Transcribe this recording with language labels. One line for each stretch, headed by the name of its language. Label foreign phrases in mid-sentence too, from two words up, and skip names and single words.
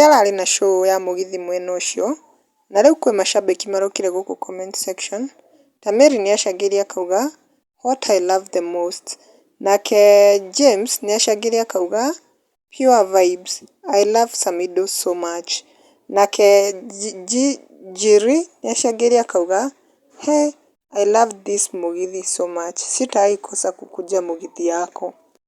Kikuyu: ararĩ na show ya mũgithi mwena ũcio, na rĩu kwĩ macambĩki marokire gũkũ
English: comment section
Kikuyu: ta Mary nĩacangĩire akauga
English: what I love the most,
Kikuyu: nake James nĩacangĩire akauga
English: pure vibes I love Samidoh so much,
Kikuyu: nake Njiri nĩacangĩire akauga
English: hey I love this mugithi so much,
Swahili: sitawahi kosa kukuja mugithi yako.